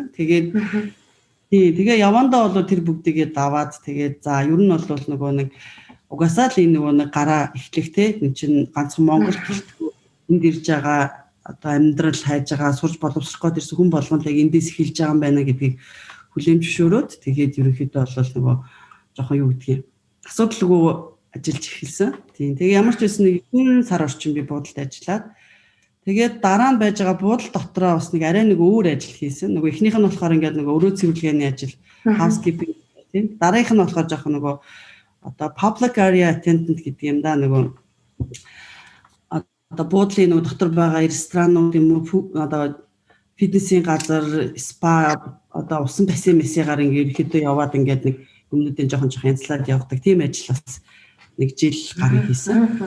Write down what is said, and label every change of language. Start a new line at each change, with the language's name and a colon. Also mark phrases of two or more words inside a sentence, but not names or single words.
Mongolian: Тэгээ явандаа бол тэр бүгдийгээ даваад тэгээд за ер нь бол нөгөө нэг угаасаа л энэ нөгөө нэг гараа эхлэх те энэ чинь ганцхан Монгол энд ирж байгаа одоо амьдрал хайж байгаа сурж боловсрох гээд ирсэн хүн болгонд яг эндээс эхэлж байгаа юм байна гэдгийг хүлээн зөвшөөрөөд тэгээд ерөнхийдөө бол нөгөө жоохон юу гэдгийг асуудалгүй ажиллаж эхэлсэн. Тийм. Тэгээ ямар ч байсан нэг 1 сар орчим би буудалд ажиллаад тэгээд дараа нь байж байгаа буудал дотроо бас нэг арай нэг өөр ажил хийсэн. Нөгөө эхнийх нь болохоор ингээд нөгөө өрөө цэвэрлэгээний ажил, housekeeping тийм. Дараагийнх нь болохоор жоохон нөгөө одоо
English: public area attendant
Mongolian: гэдэг юм да нөгөө одоо буудлын нөгөө дотор байгаа ресторанууд юм уу одоо фитнесийн газар, спа одоо усан бассейн мэсээр ингээд ихэдөө яваад ингээд нэг өмнөдөө жоохон янзлаад явдаг тийм ажил бас нэг жил гарan хийсэн.